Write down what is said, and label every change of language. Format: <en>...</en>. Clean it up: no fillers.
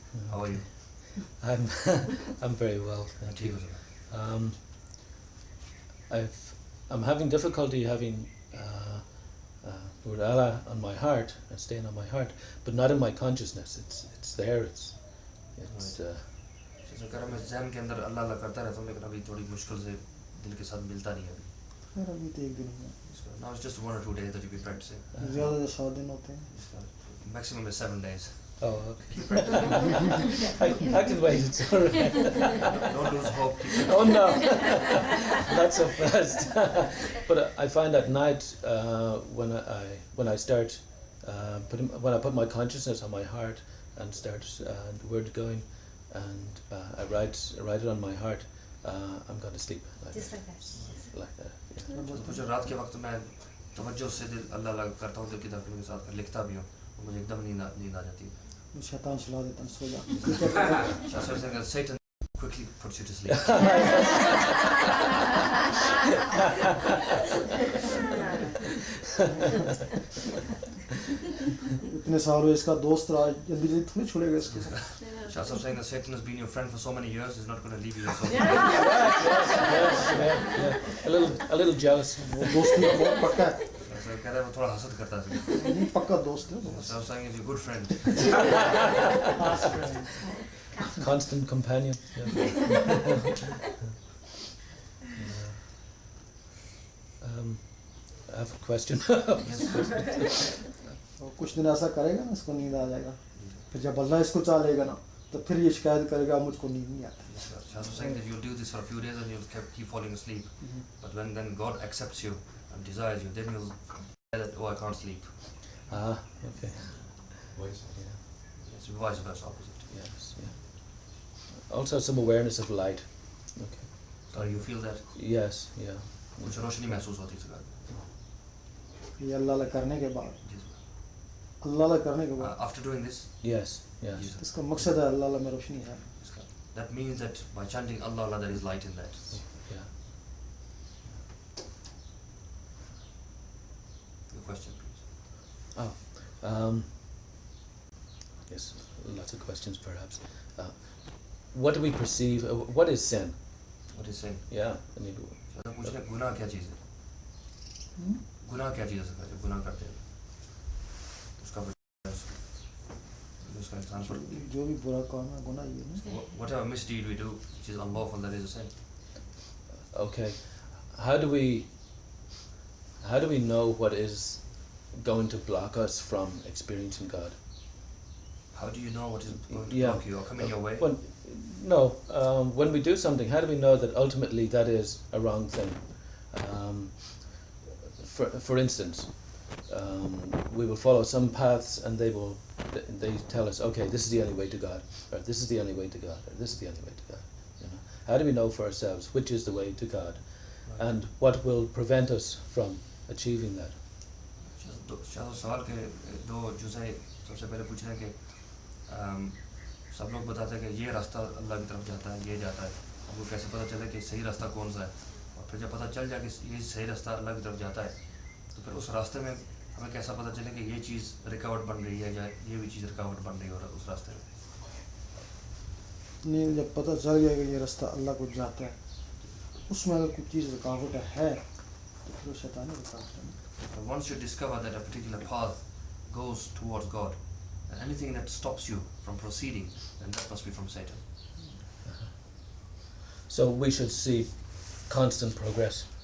<en>How are you? I'm very well, thank you.</en> <hi>ठीक हो sir.</hi> <en>I'm having difficulty having Lord Allah on my heart and staying on my heart, but not in my consciousness. It's there. It's</en> <hi>जैसे कह रहा मैं ज़हन के अंदर अल्लाह अल्लाह करता रहता हूँ, लेकिन अभी थोड़ी मुश्किल से दिल के साथ मिलता नहीं है अभी. फिर अभी तो एक दिन हुआ.</hi> <en>Now it's just 1 or 2 days that you've been practicing.</en> <hi>ज़्यादा से 7 दिन होते हैं.</hi> <en>Maximum is 7 days. oh okay. I can wait. It's all right. Don't lose hope. Keep it. Oh no, not so fast. But I find at night when I start when I put my consciousness on my heart and start the word going, and I write it on my heart, I'm going to sleep. Just like that. Like that. Yeah.</en> <hi>मुझे रात के वक्त मैं तवज्जो से दिल अल्लाह अल्लाह करता हूँ, दिल की धड़कनों के साथ लिखता भी हूँ, मुझे एकदम नींद आ जाती है. शैतान सुला देता है सो जा.</hi> <en>Shastra saying that Satan quickly puts you to sleep.</en> <hi>इतने साल हुए इसका दोस्त रहा, जल्दी जल्दी थोड़ी छोड़ेगा इसको.</hi> <en>Shastra saying that Satan has been your friend for so many years, he's not going to leave you so. Yeah. A little jealous.</en> <hi>वो दोस्ती का बहुत पक्का है. So कह रहा है वो थोड़ा हसद करता है. नहीं पक्का दोस्त है.</hi> <en>Shastra saying he's your good friend. Constant companion. Yeah. I have a question.</en> <hi>और कुछ दिन ऐसा करेगा ना इसको नींद आ जाएगा. फिर जब अल्लाह इसको चालेगा ना तो फिर ये शिकायत करेगा मुझको नींद नहीं आती.</hi> <en>Shastra saying that you'll do this for a few days and you'll keep falling asleep. But when then God accepts you and desires you, then you'll say that, oh, I can't sleep. Ah, okay. It's vice versa, opposite. Yes, yeah. Also some awareness of light. Okay. So you feel that? Yes, yeah.</en> <hi>कुछ रोशनी महसूस होती है इस बात. ये अल्लाह अल्लाह करने के बाद जी सर. अल्लाह अल्लाह करने के बाद</hi> <en>After doing this, Yes, yes.</en> <hi>Ji sir. इसका मकसद है अल्लाह अल्लाह में रोशनी है.</hi> <en>That means that by chanting Allah Allah, there is light in that. Yeah. Your question, please. Oh. Yes, lots of questions perhaps. What do we perceive? What is sin? What is sin? Yeah, I mean,</en> <hi>शैतान पूछने गुनाह क्या चीज़ है? गुनाह क्या चीज़ है sir? जब गुनाह करते हैं उसका उसका इंसान पर जो भी बुरा काम है गुनाह ही है ना.</hi> <en>whatever misdeed we do which is unlawful, that is a sin. okay. How do we know what is going to block us from experiencing God? How do you know what is going to Yeah. block you or come in your way? When we do something, how do we know that ultimately that is a wrong thing? For instance, we will follow some paths and they tell us, okay, this is the only way to God, or this is the only way to God, or this is the only way to God. You know, how do we know for ourselves which is the way to God, and what will prevent us from achieving that?</en> <hi>सवाल के दो जुज़े सबसे पहले पूछे हैं कि सब लोग बताते हैं कि ये रास्ता अल्लाह की तरफ जाता है, ये जाता है, हमको कैसे पता चले कि सही रास्ता कौन सा है, और फिर जब पता चल जाए कि ये सही रास्ता अल्लाह की तरफ जाता है, तो फिर उस रास्ते में हमें कैसा पता चले कि ये चीज़ रुकावट बन रही है या ये भी चीज़ रुकावट बन रही है और उस रास्ते में। नहीं, जब पता चल गया कि ये रास्ता अल्लाह को जाता है, उसमें अगर कोई चीज़ रुकावट है तो फिर वो शैतानी रुकावट है।</hi> <en>But once you discover that a particular path goes towards God, and anything that stops you from proceeding, then that must be from Satan. So we should see constant progress.</en>